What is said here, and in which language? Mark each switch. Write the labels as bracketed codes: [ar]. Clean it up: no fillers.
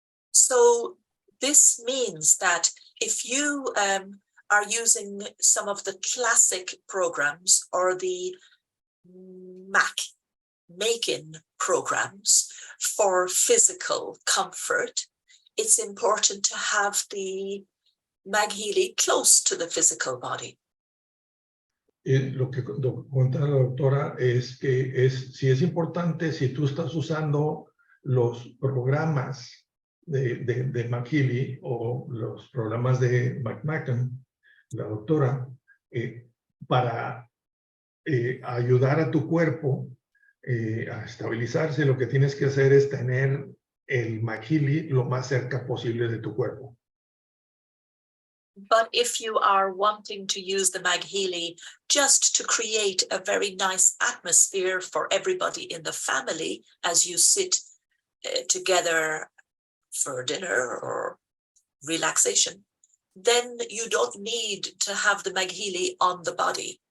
[en] So this means that if you are using some of the classic programs or the make-in programs for physical comfort, it's important to have the MagHealy close to the physical body. [es] Lo que cuenta la doctora es que si es importante, si tú estás usando los programas de MagHealy o los programas de McMacken, la doctora, para ayudar a tu cuerpo a estabilizarse, lo que tienes que hacer es tener el MagHealy lo más cerca posible de tu cuerpo. [en] But if you are wanting to use the MagHealy just to create a very nice atmosphere for everybody in the family as you sit together for dinner or relaxation, then you don't need to have the MagHealy on the body.